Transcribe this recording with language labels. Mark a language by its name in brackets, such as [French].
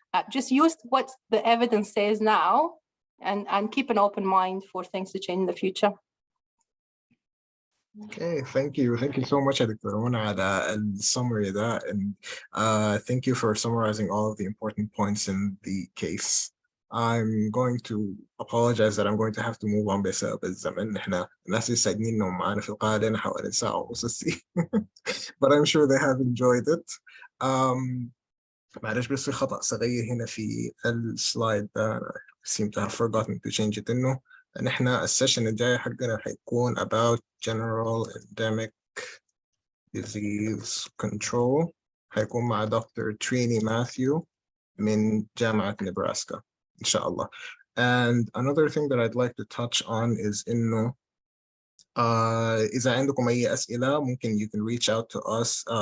[English] Just use what the evidence says now and keep an open mind for things to change in the future. Okay, thank you so much, Dr. Mona, على الsummary that, and thank you for summarizing all of the important points in the case. I'm going to apologize that I'm going to have to move on [Arabic] بسبب الزمن. احنا الناس يسعدني انهم معنا في القاعة لنا حوالي ساعة ونص [English] but I'm sure they have enjoyed it. [Arabic] معلش بس في خطأ صغير هنا في السلايد ده، [English] seem to have forgotten to change it، [Arabic] إنه نحن السيشن الجاي حقنا حيكون [English] about general endemic disease control، [Arabic] حيكون مع دكتور تريني ماثيو من جامعة نبراسكا إن شاء الله. [English] And another thing that I'd like to touch on is [Arabic] إنه إذا عندكم أي أسئلة ممكن [English] you can reach out to us.